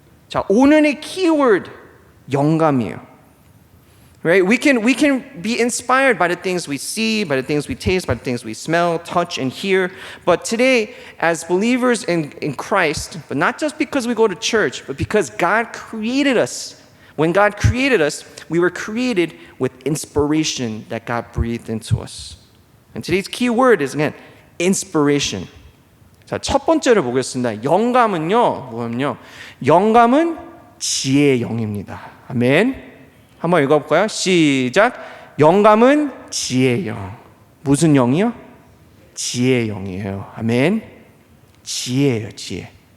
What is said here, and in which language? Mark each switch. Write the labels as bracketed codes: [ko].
[ko] 자, 오늘의 키워드 영감이에요. [en] Right? We can be inspired by the things we see, by the things we taste, by the things we smell, touch, and hear. But today, as believers in Christ, but not just because we go to church, but because God created us. When God created us, we were created with inspiration that God breathed into us. And today's key word is again inspiration. [ko] 자, 첫 번째를 보겠습니다. 영감은요, 뭐냐면요, 영감은 지혜의 영입니다. 아멘. 한번 읽어볼까요? 시작. 영감은 지혜의 영. 무슨 영이요? 지혜의 영이에요. 아멘. 지혜예요, 지혜.